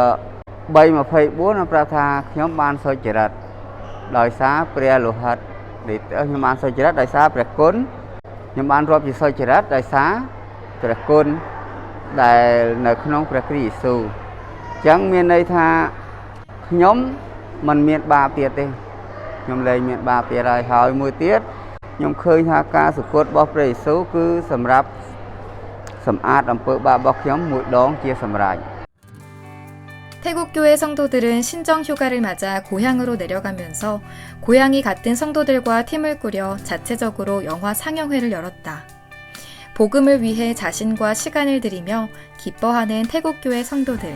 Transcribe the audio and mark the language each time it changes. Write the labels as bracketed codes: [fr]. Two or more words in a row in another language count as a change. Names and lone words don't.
[km] 3:24 ប្រាប់ថាខ្ញុំបានសុចរិតដោយសារព្រះលោហិតខ្ញុំបានសុចរិតដោយសារព្រះគុណខ្ញុំបានរាប់ជាសុចរិតដោយសារព្រះគុណដែលនៅក្នុងព្រះគ្រីស្ទយេស៊ូវអញ្ចឹងមានន័យថាខ្ញុំមិនមានបាបទៀតទេខ្ញុំលែងមានបាបទៀតហើយមួយទៀតខ្ញុំឃើញថាការសគត់របស់ព្រះយេស៊ូវគឺសម្រាប់សម្អាតអំពើបាបរបស់ខ្ញុំមួយដងជាសម្រេច [ko] 태국교회 성도들은 신정 휴가를 맞아 고향으로 내려가면서 고향이 같은 성도들과 팀을 꾸려 자체적으로 영화 상영회를 열었다. 복음을 위해 자신과 시간을 들이며 기뻐하는 태국교회 성도들.